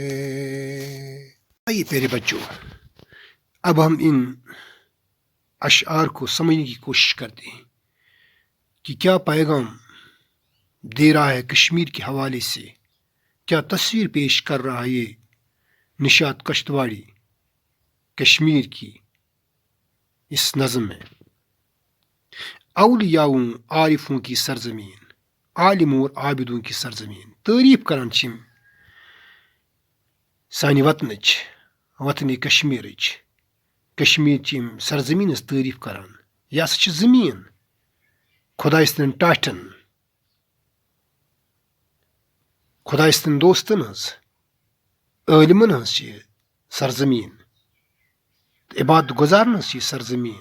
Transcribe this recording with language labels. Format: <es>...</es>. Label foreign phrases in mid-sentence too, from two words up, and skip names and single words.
<ur>آئیے پیارے بچوں، اب ہم ان اشعار کو سمجھنے کی کوشش کرتے ہیں کہ کیا پیغام دے رہا ہے کشمیر کے حوالے سے، کیا تصویر پیش کر رہا ہے یہ نشاط کشتواڑی کشمیر کی اس نظم میں۔ اولیاء عارفوں کی سرزمین، عالموں اور عابدوں کی سرزمین،</ur> <ks>تعریف کران چھم سانہِ وطنٕچ، وطنِ کشمیرٕچ، کشمیر چم سرزمین تعریف کران۔ یہ ہسا چھ زمین خداے سٕنٛدٮ۪ن ٹاٹھٮ۪ن، خداے سٕنٛدٮ۪ن دوستن ہٕنٛز، عٲلمن ہٕنٛز چھِ یہِ سرزمین، عبادت گزارن ہٕنٛز چھِ یہِ سرزمین۔</ks>